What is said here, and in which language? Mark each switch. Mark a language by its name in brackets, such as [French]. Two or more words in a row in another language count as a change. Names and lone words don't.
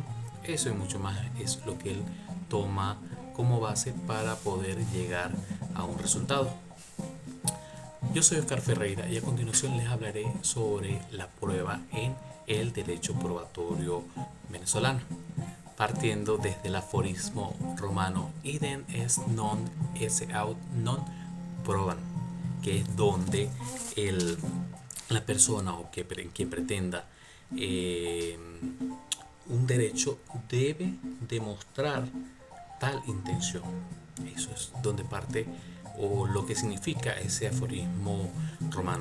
[Spanish] Eso y mucho más es lo que él toma como base para poder llegar a un resultado. Yo soy Oscar Ferreira y a continuación les hablaré sobre la prueba en el derecho probatorio venezolano, partiendo desde el aforismo romano [Latin] idem est non esse aut non proban, [Spanish] que es donde el, la persona o quien pretenda eh, un derecho debe demostrar tal intención. Eso es donde parte o lo que significa ese aforismo romano.